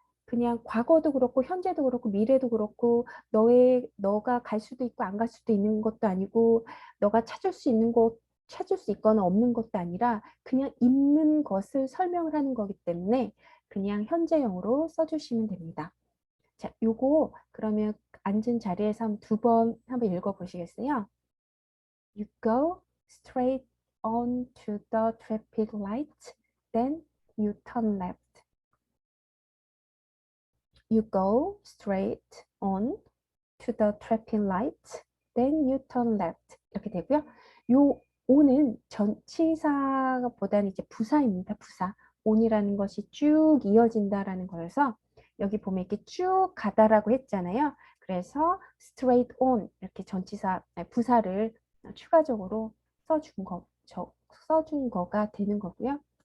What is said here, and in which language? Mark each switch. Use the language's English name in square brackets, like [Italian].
[Korean] 그냥 과거도 그렇고 현재도 그렇고 미래도 그렇고 너가 갈 수도 있고 안 갈 수도 있는 것도 아니고 너가 찾을 수 있거나 없는 것도 아니라 그냥 있는 것을 설명을 하는 거기 때문에 그냥 현재형으로 써주시면 됩니다. 자, 요거 그러면 앉은 자리에서 두 번 한번 읽어보시겠어요? [English] You go straight on to the traffic light, then you turn left. You go straight on to the traffic light, then you turn left. [Korean] 이렇게 되고요. 요 on은 전치사보다는 이제 부사입니다. 부사. on이라는 것이 쭉 이어진다라는 거여서 여기 보면 이렇게 쭉 가다라고 했잖아요. 그래서 straight on 이렇게 전치사 부사를 추가적으로 써준 거가 되는 거고요.